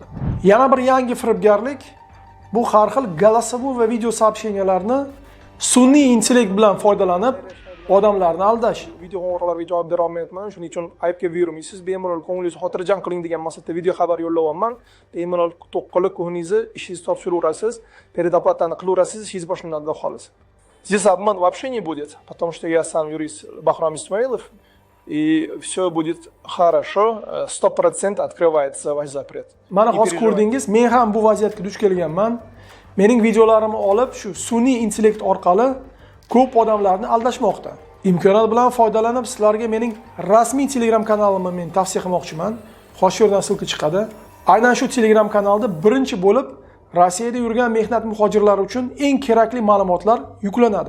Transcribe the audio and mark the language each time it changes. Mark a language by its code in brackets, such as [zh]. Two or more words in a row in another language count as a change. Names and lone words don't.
[uz] Yana bir yangi firibgarlik bu har xil голосовой va video сообщениyalarni sun'iy intellekt bilan foydalanib odamlarni aldash. Video qo'ng'iroqlarga javob bera olmayapman, shuning uchun aybga buyurmaysiz. Bemalol ko'nglingizni xotirjam qiling degan maqsadda video xabar yo'llayapman. Bemalol to'qqilib ko'nglingizni ishingizni topshiraverasiz, передоплатani qilaverasiz, ishingiz boshlanadi deb xohlaysiz. [ru] Здесь обман вообще не будет, потому что я сам юрист Бахрам Исмаилов, и все будет хорошо, 100% открывается ваш запрет. [uz] Mana hozir ko'rdingiz, men ham bu vaziyatga duch kelganman. Mening videolarimni olib, shu sun'iy intellekt orqali ko'p odamlarni aldashmoqda. Imkoniyat bilan foydalanib, sizlarga mening rasmiy Telegram kanalimni men tavsiya qilmoqchiman. Xo'sh, yerdan sulka chiqadi. Aynan shu Telegram kanalda birinchi bo'lib Rossiyada yurgan mehnat muhojirlari uchun eng kerakli ma'lumotlar yuklanadi.